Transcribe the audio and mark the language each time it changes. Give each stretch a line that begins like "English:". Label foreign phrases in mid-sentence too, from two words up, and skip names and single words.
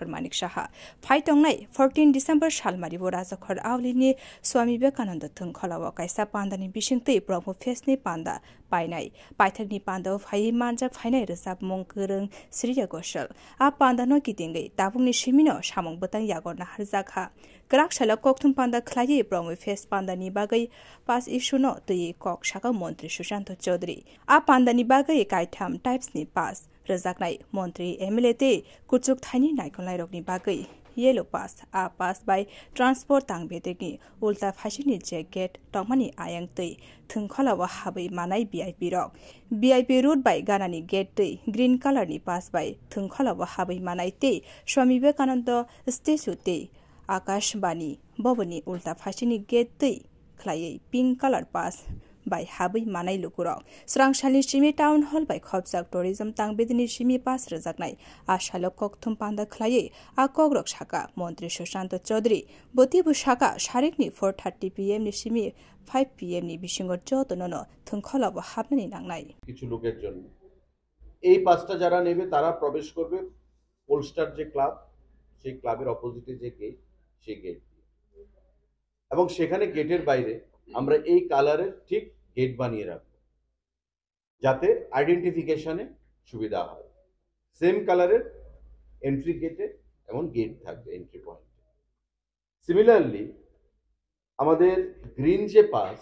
Kok Borok: Manik Saha phaitongnai 14 December salmaribo rajakhor awlini Swami Vivekananda thungkholawa kaisa panda ni bisingtei promo fest ni panda painai paithakni panda phai manja phainai resap mongkurung Sriya Goshal a panda no kitingai tabungni simino samong botang yagorna harjakha krak shala kokthum panda khlai promo fest panda ni bagai pas issue no tui kok shaka montri Sushant Chaudhary a panda ni bagai kaitham types ni pas rajaknai montri MLA te kuchuk thaini naikolai rokni bagai yellow pass a pass by transport tangbedegni ulta phasini jacket tongmani ayang tei thungkholawa habai manai VIP rok
English: VIP route
Kok Borok: by ganani gate tei
English: green color
Kok Borok: ni pass by thungkholawa habai manai tei Swami Vivekananda statue tei Akashbani boboni ulta phasini gate tei khlai
English: pink color
Kok Borok: pass by habai manai lukurok srangshali simi
English: town hall
Kok Borok: by khopjak tourism tangbedini simi pass rajaknai ashalok kokthum panda khlai a kogrok shaka montri Sushant Chaudhary boti bushaka sharikni 4:30 PM ni simi 5 PM ni bisingor jotonono thungkholawa habnani nangnai
Bangla: কিছু লোকের জন্য এই পাঁচটা যারা নেবে তারা প্রবেশ করবে পোলস্টার যে ক্লাব সেই ক্লাবের অপোজিটে যে গেট সেই গেট এবং সেখানে গেটের বাইরে আমরা এই কালারের ঠিক গেট বানিয়ে রাখবো যাতে আইডেন্টিফিকেশনে সুবিধা হয় সেম কালারের
English: entry gate
Bangla: এমন গেট থাকবে
English: entry point
Bangla: সিমিলারলি আমাদের গ্রিন যে পাস